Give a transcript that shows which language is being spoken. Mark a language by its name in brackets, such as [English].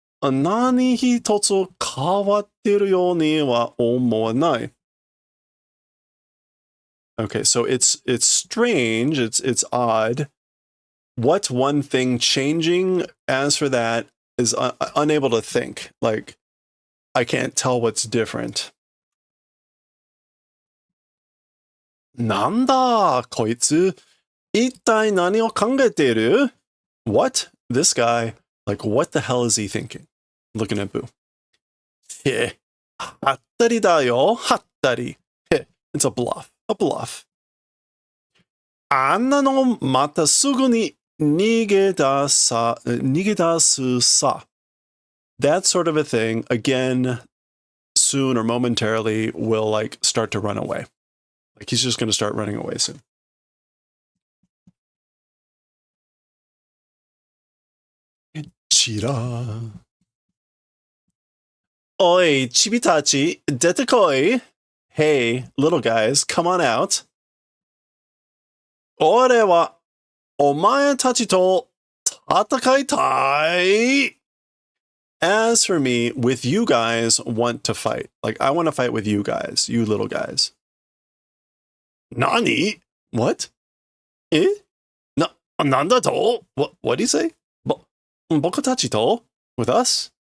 [Japanese] 何一つ変わってるようには思わない。 [English] Okay, so it's strange, it's odd. What's one thing changing? As for that, is unable to think. Like, I can't tell what's different. [Japanese] なんだこいつ一体何を考えている [English] What? This guy, like, what the hell is he thinking? Looking at Boo. [Japanese] はったりだよ、はったり。 [English] It's a bluff. A bluff. [Japanese] あんなのまたすぐに逃げ出すさ. [English] That sort of a thing, again, soon or momentarily will like start to run away. Like he's just going to start running away soon. [Japanese] チラー。おい、チビたち、出てこい。 [English] Hey, little guys, come on out. [Japanese] 俺はお前たちと戦いたい。 [English] As for me, with you guys, want to fight. Like, I want to fight with you guys, you little guys. [Japanese] Nani? [English] What? [Japanese] Eh? Nanda to? [English] What do you say? [Japanese] Boku tachi to? [English] With us?